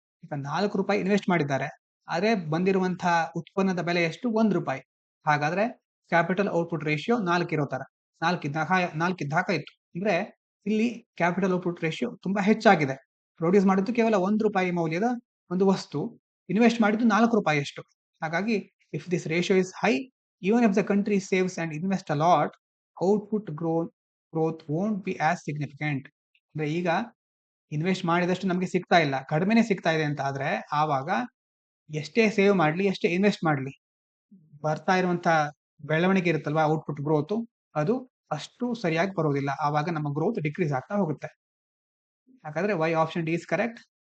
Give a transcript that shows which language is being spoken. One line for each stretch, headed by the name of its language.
Kannada: ಈಗ ₹4 ಇನ್ವೆಸ್ಟ್ ಮಾಡಿದ್ದಾರೆ, ಆದ್ರೆ ಬಂದಿರುವಂತಹ ಉತ್ಪನ್ನದ ಬೆಲೆ ಎಷ್ಟು? ₹1. ಹಾಗಾದ್ರೆ ಕ್ಯಾಪಿಟಲ್ ಔಟ್ಪುಟ್ ರೇಷಿಯೋ 4 ಇರೋ ತರ, 4 ಇದ್ದ ಹಾಕಾಯ್ತು. ಅಂದ್ರೆ ಇಲ್ಲಿ ಕ್ಯಾಪಿಟಲ್ ಔಟ್ಪುಟ್ ರೇಷಿಯೋ ತುಂಬಾ ಹೆಚ್ಚಾಗಿದೆ. ಪ್ರೊಡ್ಯೂಸ್ ಮಾಡಿದ್ದು ಕೇವಲ ₹1 ಮೌಲ್ಯದ ಒಂದು ವಸ್ತು, ಇನ್ವೆಸ್ಟ್ ಮಾಡಿದ್ದು ₹4 ಅಷ್ಟು.
English: ಹಾಗಾಗಿ if this ratio is high, even if the country saves and invest a lot, output growth won't be as significant.
Kannada: ಅಂದ್ರೆ ಈಗ ಇನ್ವೆಸ್ಟ್ ಮಾಡಿದಷ್ಟು ನಮಗೆ ಸಿಗ್ತಾ ಇಲ್ಲ, ಕಡಿಮೆನೆ ಸಿಗ್ತಾ ಇದೆ ಅಂತ ಆದ್ರೆ, ಆವಾಗ ಎಷ್ಟೇ ಸೇವ್ ಮಾಡ್ಲಿ, ಎಷ್ಟೇ ಇನ್ವೆಸ್ಟ್ ಮಾಡ್ಲಿ, ಬರ್ತಾ ಇರುವಂತ ಬೆಳವಣಿಗೆ ಇರುತ್ತಲ್ವಾ, ಔಟ್ಪುಟ್ ಗ್ರೋತ್, ಅದು ಅಷ್ಟು ಸರಿಯಾಗಿ ಬರೋದಿಲ್ಲ. ಆವಾಗ ನಮ್ಮ ಗ್ರೋತ್ ಡಿಕ್ರೀಸ್ ಆಗ್ತಾ ಹೋಗುತ್ತೆ. ಹಾಗಾದ್ರೆ
English: Why option D is correct.